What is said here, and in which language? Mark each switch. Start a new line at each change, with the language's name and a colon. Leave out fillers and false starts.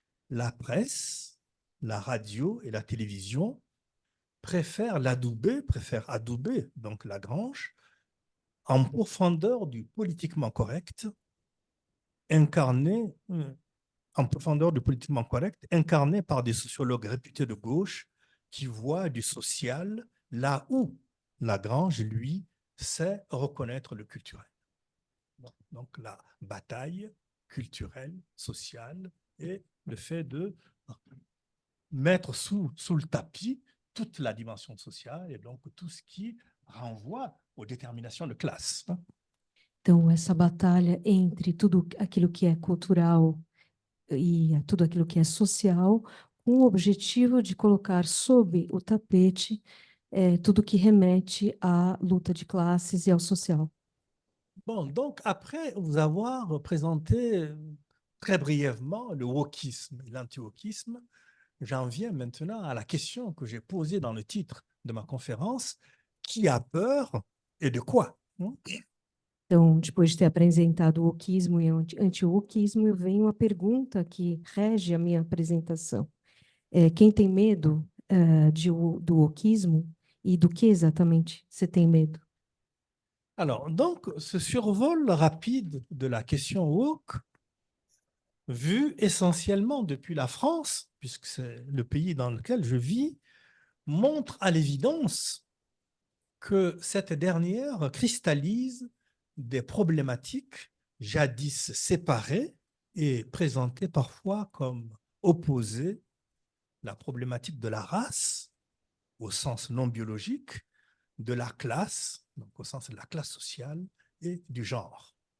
French: La presse, la radio et la télévision préfèrent adouber donc Lagrange en profondeur du politiquement correct, incarné par des sociologues réputés de gauche qui voient du social là où Lagrange, lui, sait reconnaître le culturel. Donc la bataille culturelle, sociale et le fait de mettre sous le tapis toute la dimension sociale et donc tout ce qui renvoie aux déterminations de classe.
Portuguese: Então, essa batalha entre tudo aquilo que é cultural e tudo aquilo que é social, com o objetivo de colocar sob o tapete tudo que remete à luta de classes e ao social.
French: Bon, donc après vous avoir présenté très brièvement le wokisme et l'anti-wokisme, j'en viens maintenant à la question que j'ai posée dans le titre de ma conférence, qui a peur et de quoi?
Portuguese: Então, depois de ter apresentado o wokismo e o anti-wokismo, vem uma pergunta que rege a minha apresentação. Quem tem medo do wokismo e do que exatamente você tem medo?
French: Alors, donc, ce survol rapide de la question woke, vu essentiellement depuis la France, puisque c'est le pays dans lequel je vis, montre à l'évidence que cette dernière cristallise des problématiques jadis séparées et présentées parfois comme opposées, la problématique de la race au sens non biologique, de la classe, donc au sens de la classe sociale, et du genre.